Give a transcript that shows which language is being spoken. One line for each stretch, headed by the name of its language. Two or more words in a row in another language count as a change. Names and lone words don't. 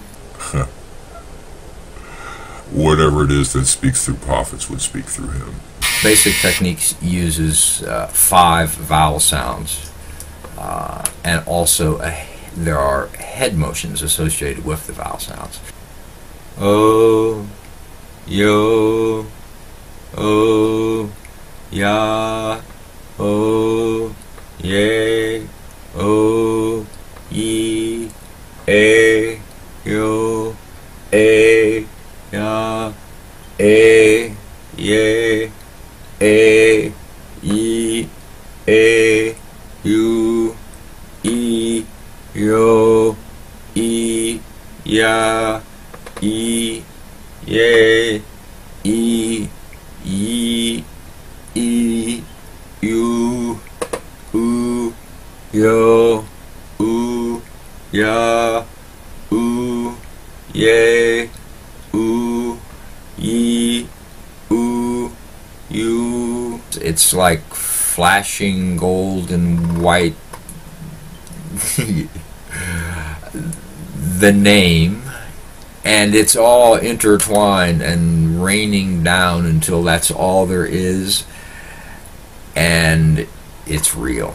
English: Whatever it is that speaks through prophets would speak through him. Basic techniques uses 5 vowel sounds, and also there are head motions associated with the vowel sounds. Oh, yo, oh, ya, oh, ye, oh, ye, e, yo, e, ya, e, ye, e, ye, e, you, e, yo, e, ya, e, ye, e, ye, e, you, u, yo, u, ya, u, ye, u, ye, u, you. It's like flashing gold and white. The name, and it's all intertwined and raining down until that's all there is, and it's real.